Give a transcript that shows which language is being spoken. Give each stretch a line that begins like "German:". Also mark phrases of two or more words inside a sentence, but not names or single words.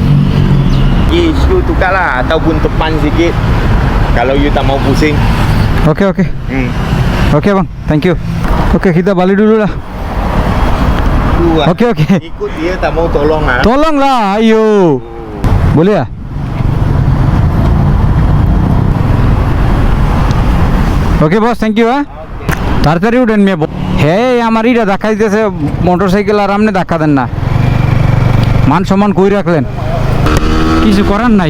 Malay: Pergi HQ tukar lah, ataupun depan sikit. Kalau you tak mau pusing. Oke. Oke bang,
English: thank you.
Malay: Oke, kita balik dulu lah. Oke. Ikut dia tak mau tolong lah. Tolong lah, ayo. Boleh ya?
English: okay boss, thank you.
Bangla: হ্যাঁ, তাড়াতাড়ি উঠেন মেয়ে। হ্যাঁ, আমার ইটা ধাক্কা দিতেছে মোটর সাইকেল, আর আপনি ধাক্কা দেন না। মান সম্মান কই রাখলেন, কিছু করার নাই।